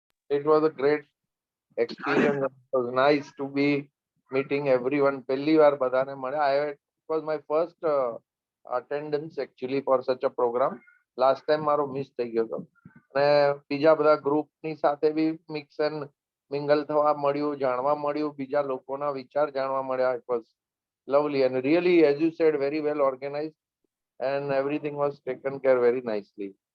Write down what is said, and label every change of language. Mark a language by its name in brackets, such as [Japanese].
[English] It was a great experience. It was nice to be meeting everyone. [Gujarati] પહેલી વાર બધાને મળ્યા. [English] It was my first attendance actually for such a program. Last time [Gujarati] મારો miss થઈ ગયો હતો. અને બીજા બધા ગ્રુપની સાથે બી મિક્સ એન્ડ મિંગલ થવા મળ્યું, જાણવા મળ્યું, બીજા લોકોના વિચાર જાણવા મળ્યા. [English] It was lovely and really, as you said, very well organized and everything was taken care very nicely.